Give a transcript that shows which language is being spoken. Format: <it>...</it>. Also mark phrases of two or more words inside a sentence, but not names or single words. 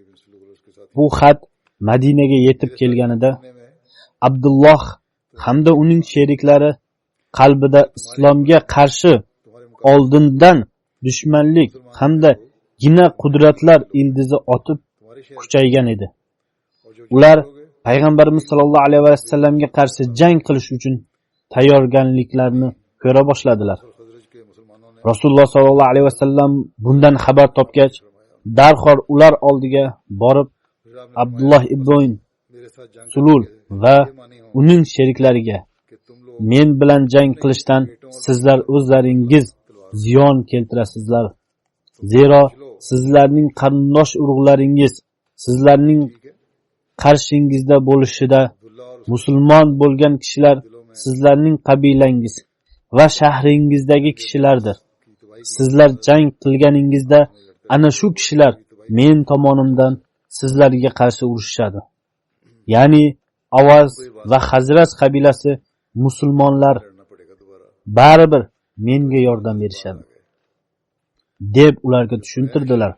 <uz>Bu xat Madinaga yetib kelganida Abdulloh hamda uning sheriklari qalbida islomga qarshi oldindan dushmanlik hamda gina qudratlar ildizi otib kuchaygan edi. Ular payg'ambarimiz sollallohu alayhi vasallamga qarshi jang qilish uchun tayyorgarliklarni ko'ra boshladilar.</uz> <ur>خزرج کے مسلمانوں نے</ur> <uz>Rasululloh sollallohu alayhi vasallam bundan xabar topgach, darhol ular oldiga borib Abdullah ibn</uz> <ur>میرے ساتھ جنگ</ur> <uz>Sulul va</uz> <ur>مانی ہو</ur> <uz>uning sheriklariga</uz> <ur>کہ تم لوگ</ur> <uz>men bilan jang qilishdan sizlar o'zlaringiz ziyon keltirasizlar. Zero sizlarning qarindosh urug'laringiz sizlarning qarshingizda bo'lishida</uz> <ur>عبداللہ اور</ur> <uz>musulmon bo'lgan kishilar sizlarning qabilangiz va shahringizdagi kishilardir. Sizlar jang qilganingizda ana shu kishilar men tomonimdan sizlarga qarshi urushishadi. Ya'ni Avaz va Hazrat qabilasi musulmonlar baribir menga yordam berishadi deb ularga tushuntirdilar.</uz>